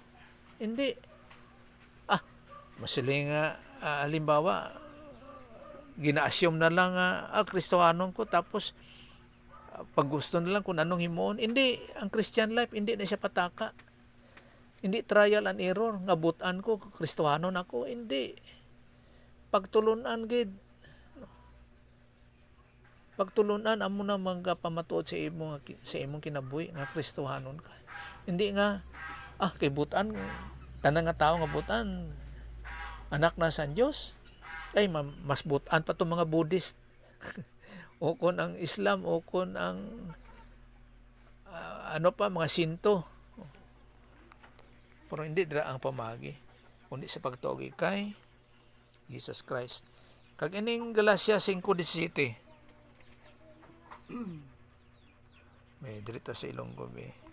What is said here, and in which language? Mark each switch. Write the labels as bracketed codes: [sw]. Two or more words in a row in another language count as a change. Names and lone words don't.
[hil] Hindi. Masiling nga halimbawa gina-assume na lang Kristohanon ko tapos pag gusto na lang kung anong himuon. Hindi, ang [en] Christian life [hil] hindi na siya pataka. Hindi [en] trial and error [hil] nga butan ko Kristohanon ako, hindi. Pagtulunan gid. Pagtulunan amo na mga pamatuod sa imong kinabuhi nga Kristohanon ka. Hindi nga kay butan tanan nga tawo nga butan anak na sa Dios. Ay mas butan pa tong mga Buddhist. O kon ang Islam o kon ang mga Sinto. Pero hindi dira ang pamagi kundi sa pagtuogi kay Jesus Christ. Kag ining Galacia 5:17 may dirita sa Ilonggo be.